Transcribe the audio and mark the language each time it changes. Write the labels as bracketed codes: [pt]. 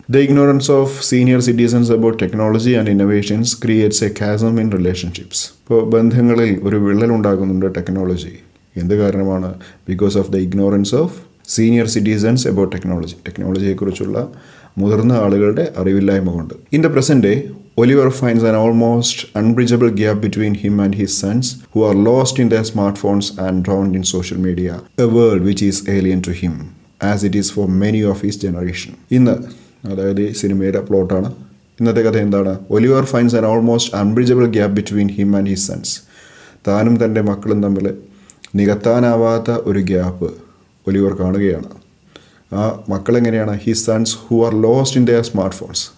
[en] The ignorance of senior citizens about technology and innovations creates a chasm in relationships. [ml] ഇപ്പോൾ ബന്ധങ്ങളിൽ ഒരു വിള്ളലുണ്ടാകുന്നുണ്ട് technology. എന്ത് കാരണമാണ്? [en] Because of the ignorance of senior citizens about technology. [ml] ടെക്നോളജിയെക്കുറിച്ചുള്ള മുതിർന്ന ആളുകളുടെ അറിവില്ലായ്മ കൊണ്ട്. [en] In the present day, Oliver finds an almost unbridgeable gap between him and his sons, who are lost in their smartphones and drowned in social media, a world which is alien to him, as it is for many of his generation. [ml] ഇന്ന്, അതായത് ഈ സിനിമയുടെ പ്ലോട്ടാണ്. ഇന്നത്തെ കഥ എന്താണ്? [en] Oliver finds an almost unbridgeable gap between him and his sons. [ml] താനും തൻ്റെ മക്കളും തമ്മിൽ നികത്താനാവാത്ത ഒരു ഗ്യാപ്പ് ഒലിവർ കാണുകയാണ്. ആ മക്കളെങ്ങനെയാണ്? [en] His sons who are lost in their smart phones.